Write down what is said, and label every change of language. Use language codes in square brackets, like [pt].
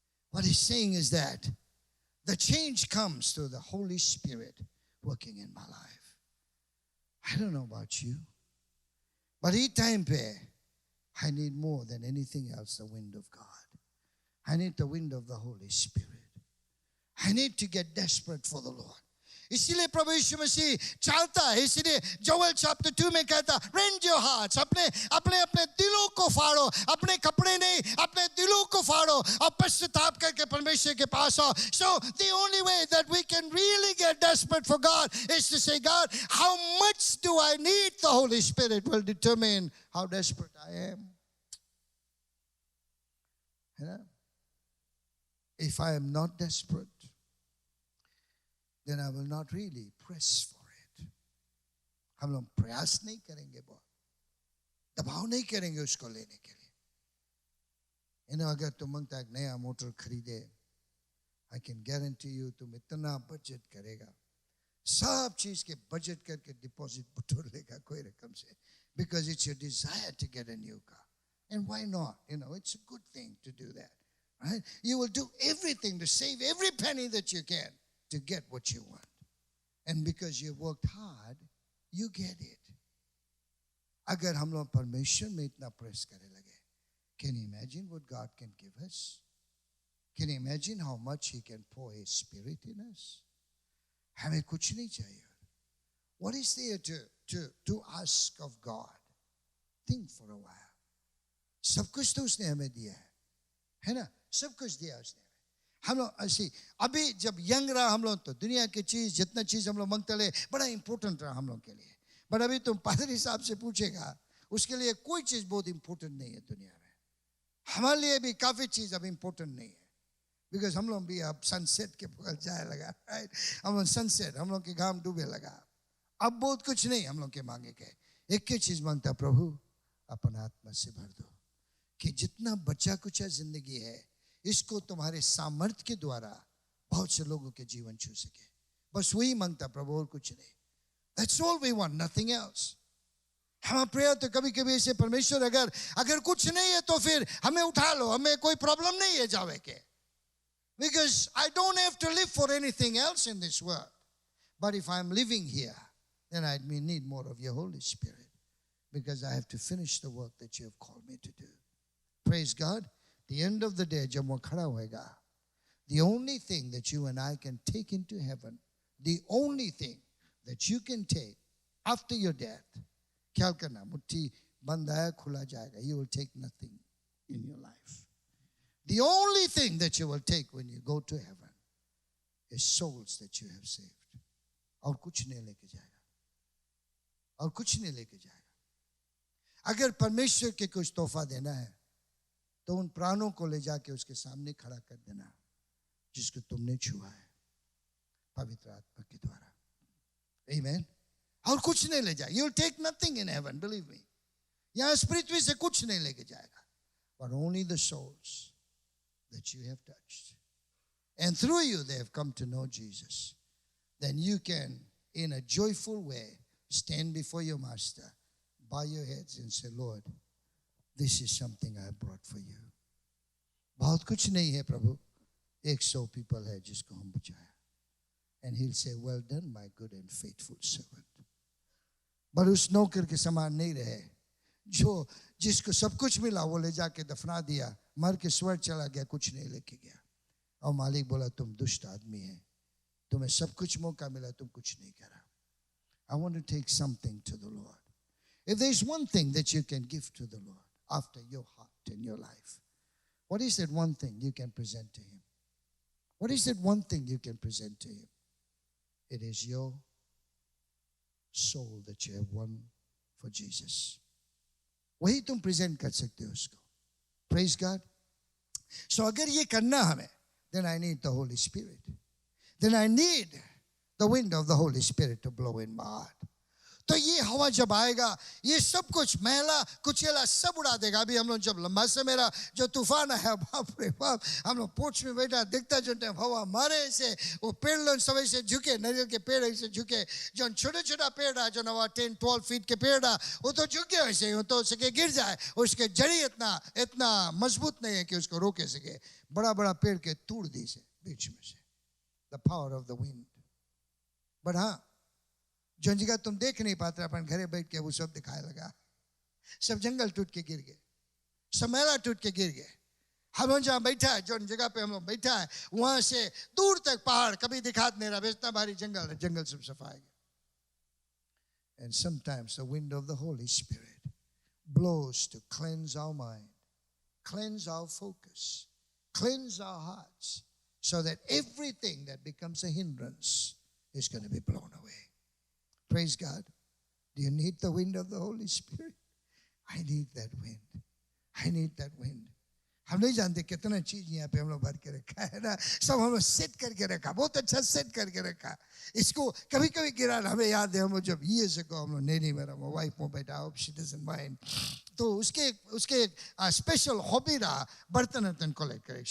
[en] What he's saying is that the change comes through the Holy Spirit working in my life. I don't know about you, but each time I need more than anything else the wind of God. I need the wind of the Holy Spirit. I need to get desperate for the Lord. [hi] इसीलिए प्रभु यीशु मसीह चाहता है, इसीलिए Joel chapter 2 में कहता, [en] rend your hearts, [hi] अपने दिलों को फाड़ो, अपने कपड़े नहीं, अपने दिलों को फाड़ो और पश्चाताप करके परमेश्वर के पास आओ. [en] So the only way that we can really get desperate for God is to say, God, how much do I need the Holy Spirit will determine how desperate I am. You know? If I am not desperate, then I will not really press for it. [hi] हम लोग प्रयास नहीं करेंगे बहुत, दबाव नहीं करेंगे उसको लेने के लिए. अगर तुम मांगता एक नया मोटर खरीदे, [en] I can guarantee you [hi] तुम इतना बजट करेगा, सब चीज के बजट करके डिपॉजिट बटोर लेगा कोई रकम से, [en] because it's your desire to get a new car. And why not? It's a good thing to do that. Right? You will do everything to save every penny that you can to get what you want. And because you worked hard, you get it. [hi] अगर हम लोग परमेश्वर में इतना press करने लगे, [en] can you imagine what God can give us? Can you imagine how much He can pour His Spirit in us? [hi] हमें कुछ नहीं चाहिए. [en] What is there to ask of God? Think for a while. [hi] सब कुछ तो उसने हमें दिया है ना? सब कुछ दिया उसने. हम लोग ऐसी अभी जब यंग रहा हम लोग तो दुनिया की चीज जितना चीज हम लोग मांगते रहे बड़ा इंपॉर्टेंट रहा हम लोग के लिए. बट अभी तुम पादरी साहब से पूछेगा, उसके लिए कोई चीज बहुत इंपॉर्टेंट नहीं है दुनिया में. हमारे लिए भी काफी चीज अब इंपॉर्टेंट नहीं है, बिकॉज हम लोग भी अब सनसेट के बगल जाए लगा. राइट, हम लोग सनसेट, हम लोग के घाम डूबे लगा. अब बहुत कुछ नहीं हम लोग के मांगे के, एक ही चीज मांगता, प्रभु अपना आत्मा से भर दो कि जितना बचा कुछ जिंदगी है इसको तुम्हारे सामर्थ्य के द्वारा बहुत से लोगों के जीवन छू सके. बस वही मांगता प्रभु, और कुछ नहीं. [en] That's all we want, nothing else. [hi] हमारा प्रेयर तो कभी कभी ऐसे, परमेश्वर अगर कुछ नहीं है तो फिर हमें उठा लो, हमें कोई प्रॉब्लम नहीं है जावे के. [en] Because I don't have to live for anything else in this world. But if I'm living here, then I may need more of your Holy Spirit, because I have to finish the work that you have called me to do. Praise God. The end of the day, [hi] जब वो खड़ा होएगा, [en] the only thing that you and I can take into heaven, the only thing that you can take after your death, [hi] ख्याल करना, मुट्ठी बंद है खुला जाएगा. [en] You will take nothing in your life. The only thing that you will take when you go to heaven is souls that you have saved. [hi] और कुछ नहीं लेके जाएगा, और कुछ नहीं लेके जाएगा. अगर परमेश्वर के कुछ तोहफा देना है तो उन प्राणों को ले जाके उसके सामने खड़ा कर देना जिसको तुमने छुआ है पवित्र आत्मा के द्वारा. Amen. और कुछ नहीं ले जाएगा. [en] You'll take nothing in heaven, believe me. [hi] यहाँ इस पृथ्वी से कुछ नहीं लेके जाएगा, [en] but only the souls that you have touched. And through you they have come to know Jesus. Then you can, in a joyful way, stand before your master, bow your heads and say, Lord, this is something I brought for you. [hi] बहुत कुछ नहीं है प्रभु, [en] 100 people [hi] है जिसको हम बचाया. [en] And he'll say, well done my good and faithful servant. [hi] पर उस नौकर के समान नहीं रहे जो जिसको सब कुछ मिला वो ले जाके दफना दिया, मर के स्वर्ग चला गया, कुछ नहीं लेके गया. और मालिक बोला तुम दुष्ट आदमी है, तुम्हें सब कुछ मौका मिला, तुम कुछ नहीं करा. [en] I want to take something to the Lord. If there's one thing that you can give to the Lord after your heart and your life, what is that one thing you can present to Him? What is that one thing you can present to Him? It is your soul that you have won for Jesus. [hi] वही तुम present कर सकते हो उसको. [en] Praise God. So [hi] अगर ये करना हमें, [en] then I need the Holy Spirit. Then I need the wind of the Holy Spirit to blow in my heart. [hi] तो ये हवा जब आएगा, ये सब कुछ मैला कुचेला सब उड़ा देगा. अभी हम लोग जब लंबा से मेरा जो तूफान है, बाप रे बाप, हम लोग पोर्च में बैठा दिखता जो टाइम हवा मारे से वो पेड़ लोग सब ऐसे झुके, नारियल के पेड़ ऐसे झुके, जो छोटा छोटा पेड़ है जो 10-12 फीट के पेड़ है वो तो झुके ऐसे, वो तो सके गिर जाए, उसके जड़ी इतना मजबूत नहीं है कि उसको रोके सके. बड़ा बड़ा पेड़ के तोड़ दी से बीच में से. [en] The power of the wind. [hi] But हाँ, जो जगह तुम देख नहीं पाते अपन घरे बैठ के वो सब दिखाए लगा. सब जंगल टूट के गिर गए, सब मेला टूट के गिर गए. हम लोग जहाँ बैठा है, जो जगह पे हम लोग बैठा है वहां से दूर तक पहाड़ कभी दिखात नहीं रहा, इतना भारी जंगल है, जंगल सब सफाई. [en] And sometimes the wind of the Holy Spirit blows to cleanse our mind, cleanse our focus, cleanse our hearts, so that everything that becomes a hindrance is going to be blown away. Praise God. Do you need the wind of the Holy Spirit? I need that wind. I need that wind. [hi] हम नहीं जानते कितना चीज यहाँ पे हम लोग भर के रखा है ना, सब हम लोग सेट करके रखा, बहुत अच्छा सेट करके रखा. इसको कभी कभी गिरा, हमें याद है हम लोग जब [en] years ago [hi] हम लोग नहीं मेरा वाइफ में बैठा, [en] hope she doesn't mind, [hi] तो उसके स्पेशल हॉबी रहा बर्तन वर्तन कलेक्ट करे.